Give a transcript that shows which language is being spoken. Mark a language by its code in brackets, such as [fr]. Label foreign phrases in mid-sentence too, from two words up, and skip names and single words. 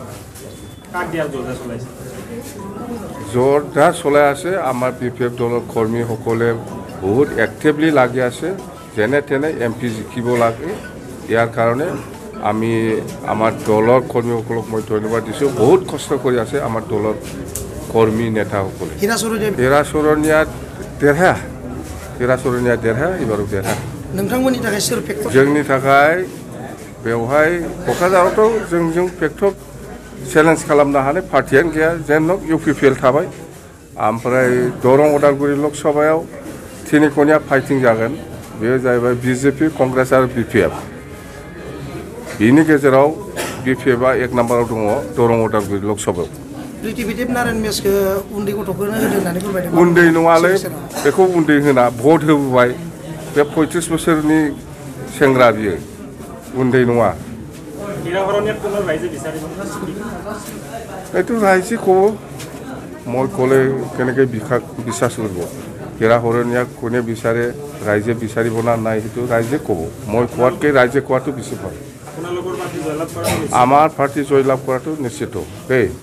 [as] জোৰদাৰ চলাই আছে আমাৰ বিপিএফ দলৰ কৰ্মীসকলে বহুত এক্টিভলি লাগি আছে যেনে তেনে এমপি জিকিব লাগে ইয়াৰ কাৰণে আমি আমাৰ দলৰ কৰ্মীসকলক মই ধন্যবাদ দিছোঁ বহুত কষ্ট কৰি আছে আমাৰ দলৰ কৰ্মী নেতাসকলে হিৰাচৰণীয়া দেৰহা এবাৰো দেৰহা [brx] नोंथांमोननि थाखाय सोर फेक्टर जोंनि थाखाय बेवहाय क'क्राझारावथ' जोंजों [en] factor challenge [brx] खालामनो हानाय पार्टियानो गैया जेन इउपिपिएल थाबाय ओमफ्राय दरं उदालगुरि लोकसभायाव तिनिकनिया फाइटिं जागोन बेयो जाहैबाय बिजेपि कंग्रेस आरो बिपिएफ बिनि गेजेराव बिपिएफआ 1 नम्बराव दङ दरं उदालगुरि लोकसभायाव प्रिटिभिटिभ नारायण मेसखौ उन्दै गथ'फोरनो होदों होननानै फोरमायदों उन्दै नङालै बेखौ उन्दै होना भट होबोबाय बे 35 बोसोरनि सेंग्रा बियो उन्दै नङा [as] এইটো ৰাইজে ক'ব মই ক'লে কেনেকৈ বিশ্বাস কৰিব হিৰাহৰণীয়াক কোনে বিচাৰে ৰাইজে বিচাৰিব না নাই সেইটো ৰাইজে ক'ব মই কোৱাতকৈ ৰাইজে কোৱাটো বেছি ভাল আমাৰ পাৰ্টি জয়লাভ কৰাটো নিশ্চিত দেই